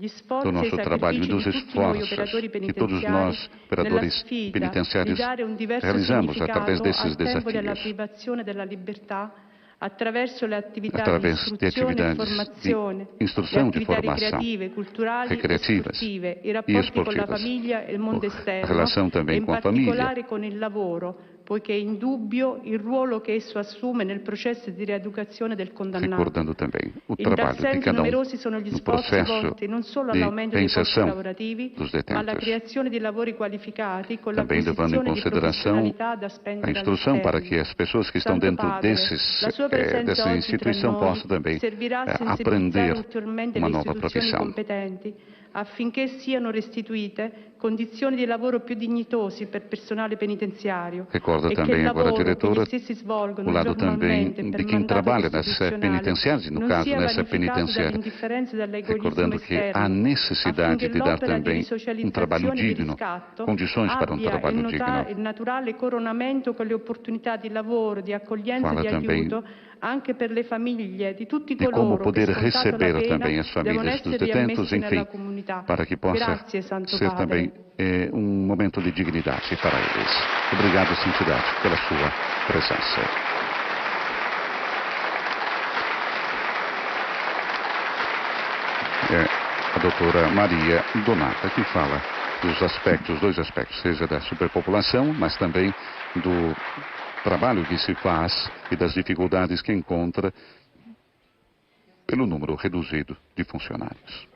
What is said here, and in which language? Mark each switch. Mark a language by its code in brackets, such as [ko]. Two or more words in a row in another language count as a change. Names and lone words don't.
[it] sforzi e i sacrifici di tutti noi operatori penitenziari nella sfida di dare un diverso significato al tempo della privazione della libertà attraverso le attività di istruzione e formazione, le attività ricreative, culturali e sportive, i rapporti con la famiglia e il mondo esterno e in particolare con il lavoro, poiché è indubbio il ruolo che esso assume nel processo di rieducazione del condannato. [pt] Recordando também o [it] In [pt] trabalho [it] tal senso, [pt] de cada [it] numerosi sono gli [pt] no [it] sforzi [pt] processo [it] volti non solo [pt] de [it] all'aumento dei posti [pt] reinserção [it] lavorativi, [pt] dos [it] ma alla [pt] detentos. [it] creazione di lavori qualificati con [pt] Também levando em [it] l'acquisizione di [pt] consideração [it] professionalità da [pt] a [it] spendere [pt] instrução para [it] all'esterno. [pt] que as pessoas que estão [it] Santo [pt] dentro [it] Padre, [pt] dessa instituição possam também [it] servirà a sensibilizzare [pt] aprender [it] ulteriormente [pt] uma [it] le [pt] nova [it] istituzioni [pt] profissão. [it] competenti affinché siano restituite condizioni di lavoro più dignitosi per personale penitenziario. [pt] Recorda [it] e che [pt] também [it] il [pt] agora a [it] lavoro [pt] diretora [it] che gli stessi svolgono [pt] o lado também [it] giornalmente per [pt] de quem [it] mandato [pt] trabalha nessa [it] costituzionale [pt] penitenciária, no [it] non [pt] caso [it] sia [pt] nessa [it] vanificato [pt] penitenciária, [it] dall'indifferenza e dall'egoismo [pt] recordando que [it] esterno, [pt] há necessidade [it] affinché [pt] de dar [it] l'opera di [pt] também um trabalho [it] risocializzazione e di [pt] digno, [it] riscatto [pt] condições para um [it] abbia [pt] trabalho digno. [it] il naturale coronamento con le opportunità di lavoro, di accoglienza [pt] Fala [it] e di [pt] também [it] aiuto anche per le famiglie di tutti [pt] de como [it] coloro che [pt] poder [it] scontata la [pt] receber [it] pena [pt] também as [it] devono [pt] famílias dos [it] essere [pt] detentos, [it] riammessi [pt] enfim, [it] nella comunità. [pt] para que possa [it] Grazie, Santo [pt] ser [it] Padre. [pt] também um momento de dignidade para eles. Obrigado, Santidade, pela sua presença. É a doutora Maria Donata que fala dos aspectos, dois aspectos, seja da superpopulação, mas também do trabalho que se faz e das dificuldades que encontra pelo número reduzido de funcionários.